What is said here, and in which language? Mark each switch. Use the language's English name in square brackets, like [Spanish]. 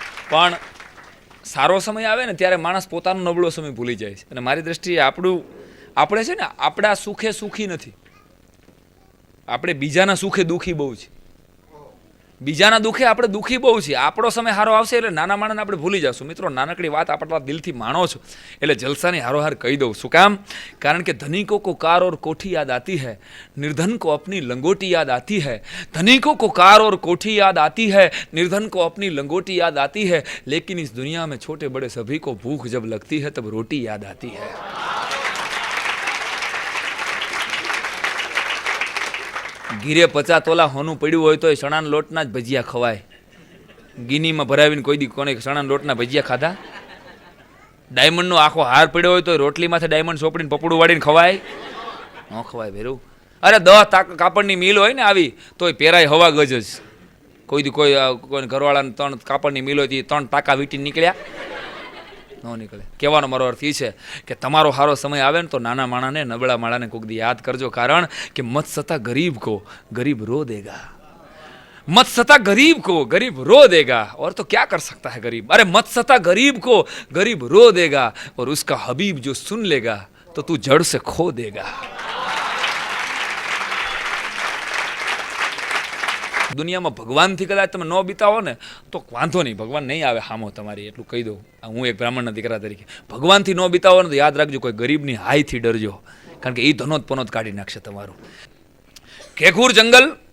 [Gujarati] પણ સારો સમય આવે ને ત્યારે માણસ પોતાનો નબળો સમય ભૂલી જાય છે. અને મારી દ્રષ્ટિએ આપણે છે ને, આપણા સુખે સુખી નથી, આપણે બીજાના સુખે દુઃખી બહુ છે. બીજાના દુઃખે આપણે દુઃખી બહુ છીએ. આપણો સમય સારો આવશે એટલે નાના માણસને આપણે ભૂલી જશું. મિત્રો, નાનકડી વાત આપણા દિલથી માણો છો એટલે જલસાની હારોહાર કહી દઉં. શું કામ? કારણ કે [Hindi] ધનિકો કો કાર ઓર કોઠી યાદ આતી હૈ, निर्धन को अपनी लंगोटी याद आती है. धनिको को कार और कोठी याद आती है, निर्धन को अपनी लंगोटी याद आती है. लेकिन इस दुनिया में छोटे बड़े सभी को भूख जब लगती है तब रोटी याद आती है. [Gujarati] ગીરે 50 તોલા હોનું પડ્યું હોય તો ચણાના લોટના જ ભજીયા ખવાય. ગીનીમાં ભરાવીને કોઈ દી કોને ચણાના લોટના ભજીયા ખાધા? ડાયમંડનો આખો હાર પડ્યો હોય તો રોટલીમાંથી ડાયમંડ સોપડીને પપડું વાળીને ખવાય? ન ખવાય ભેરું. અરે 10 કાપડની મિલ હોય ને આવી તોય પેરાય હવા ગજ જ. કોઈ ઘરવાળાને 3 કાપડની મિલ હોય 3 ટાંકા વીટી નીકળ્યા ન નીકળે. કહેવાનો મારો અર્થ એ છે કે તમારો સારો સમય આવે ને તો નાના માણાને, નબળા માણાને કોક દી યાદ કરજો. કારણ કે [Hindi] મત સતા ગરીબ કો ગરીબ રો દેગા, मत सता गरीब को गरीब रो देगा. और तो क्या कर सकता है गरीब? अरे मत सता गरीब को गरीब रो देगा और उसका हबीब जो सुन लेगा तो तू जड़ से खो देगा. [Gujarati] દુનિયામાં ભગવાનથી કદાચ તમે ન બીતાવો ને તો વાંધો નહીં, ભગવાન નહીં આવે હામો તમારી, એટલું કહી દઉં. હું એક બ્રાહ્મણના દીકરા તરીકે ભગવાનથી ન બીતાવો ને તો યાદ રાખજો, કોઈ ગરીબની હાઈથી ડરજો, કારણ કે એ ધનોત પનોત કાઢી નાખશે તમારું. ઘેઘુર જંગલ.